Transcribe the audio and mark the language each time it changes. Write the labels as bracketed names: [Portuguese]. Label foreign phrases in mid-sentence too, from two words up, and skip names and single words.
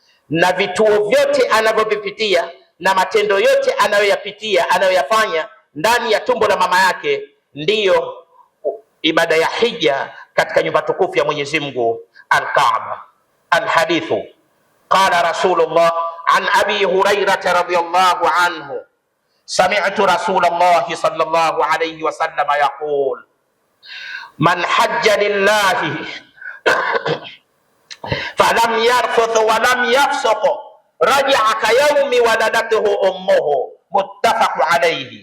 [Swahili] na vituo vyote anavyovipitia na matendo yote anayoyapitia anayoyafanya ndani ya tumbo la mama yake, ndiyo ibada ya hija katika nyumba tukufu ya Mwenyezi Mungu Al-Kaaba. [Arabic] الحديث قال رسول الله عن أبي هريرة رضي الله عنه سمعت رسول الله صلى الله عليه وسلم يقول من حج لله فلم يرفث ولم يفسق رجع كيوم ولدته أمه متفق عليه.